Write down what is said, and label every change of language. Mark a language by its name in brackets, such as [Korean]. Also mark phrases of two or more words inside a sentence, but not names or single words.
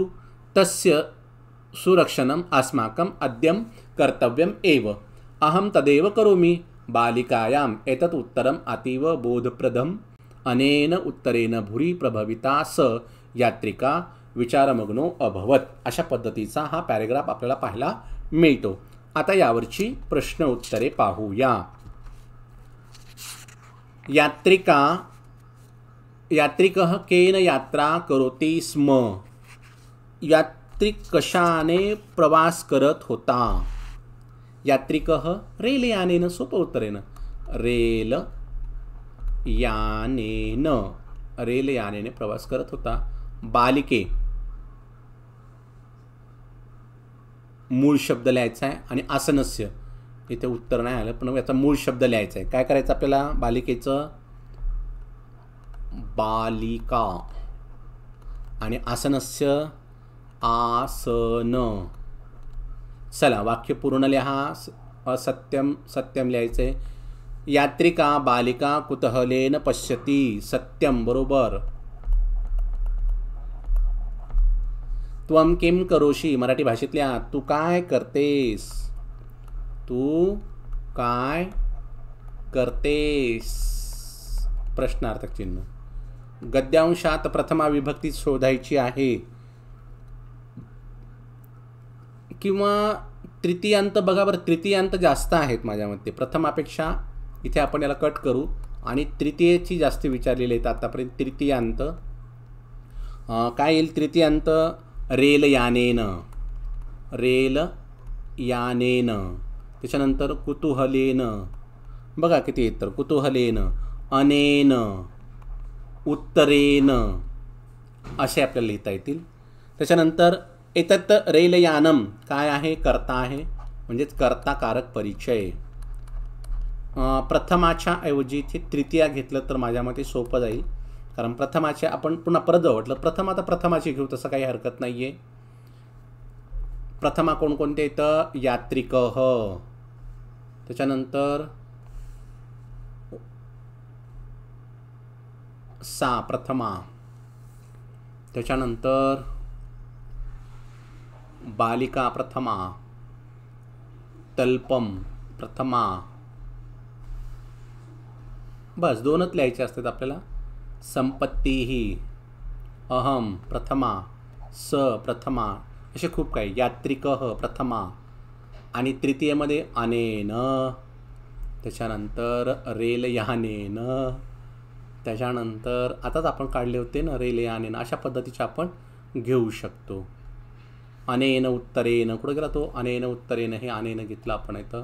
[Sanskrit] तस्य सुरक्षणम् अस्माकम् अद्यं कर्तव्यम् एव. अहं तदेव करोमि. बालिकायाम् एतत् उत्तरम् अतीव बोधप्रदम्. अनेन उत्तरेण भूरि प्रभाविता स यात्रिका विचारमग्नो अभवत. [Marathi] अशा पद्धतीचा हा पॅरेग्राफ आपल्याला पाहायला मिळतो. आता यावरची प्रश्न उत्तरे पाहूया. [Sanskrit] यात्रिकः केन यात्रा करोति स्म. [Marathi] यात्रिक कशाने प्रवास करत होता. [Sanskrit] यात्रिकः रेलयानेन. [Marathi] सोपं उत्तर आहे ना, रेलयानेने प्रवास करत होता. बालिके मूळ शब्द लिहायचा आहे आणि आसनस्य इथे उत्तर नाही आलं पण याचा मूळ शब्द लिहायचा आहे. काय करायचं आपल्याला? बालिकेचं बालिका आणि आसनस्य आसन. चला वाक्य पूर्ण लिहा. [Sanskrit] असत्यम सत्यम [Marathi] लिहायचं आहे. [Sanskrit] यात्रिका बालिका कुतूहलेन पश्यती. [Marathi] सत्यम बरोबर. [Sanskrit] त्वं किं करोषि [Marathi] मराठी भाषेत लिहा. तू काय करतेस. तू काय करतेस प्रश्नार्थक चिन्ह. गद्यांशात प्रथमा विभक्ती शोधायची आहे किंवा तृतीयांत. बघा बरं, तृतीयांत जास्त आहेत माझ्या मते प्रथमापेक्षा. इथे आपण याला कट करू आणि तृतीयेची जास्त विचारलेली आहेत आतापर्यंत. तृतीयांत काय येईल? तृतीयांत रेलयानेन, रेलयानेन. त्याच्यानंतर कुतूहलेन. बघा किती येतं. [Sanskrit] कुतूहलेन, अनेन, उत्तरेन [Marathi] असे आपल्याला लिहिता येतील. त्याच्यानंतर [Sanskrit] एतत् रेलयानम [Marathi] काय आहे? कर्ता आहे म्हणजेच कर्ताकारक परिचय. प्रथमाच्या ऐवजी इथे तृतीया घेतलं तर माझ्या मते सोपं जाईल. कारण प्रथमाचे आपण पुन्हा परत जाऊ म्हटलं प्रथम आता प्रथमाची घेऊ तसं काही हरकत नाही आहे. प्रथमा कोणकोणते येतं? यात्रिकः. त्याच्यानंतर सा प्रथमा. त्याच्यानंतर बालिका प्रथमा. तल्पम प्रथमा. बस दोनच लिहायचे असतात आपल्याला. संपत्तीही, अहम प्रथमा, स प्रथमा असे खूप काही. यात्रिकः प्रथमा आणि तृतीयमध्ये अनेन. त्याच्यानंतर रेलयानेनं, त्याच्यानंतर आताच आपण काढले होते ना रेलयानेनं, अशा पद्धतीचे आपण घेऊ शकतो. [Sanskrit] अनेन उत्तरेनं, [Marathi] कुठं गेला तो [Sanskrit] अनेन उत्तरेनं, [Marathi] हे अनेनं घेतलं आपण इथं.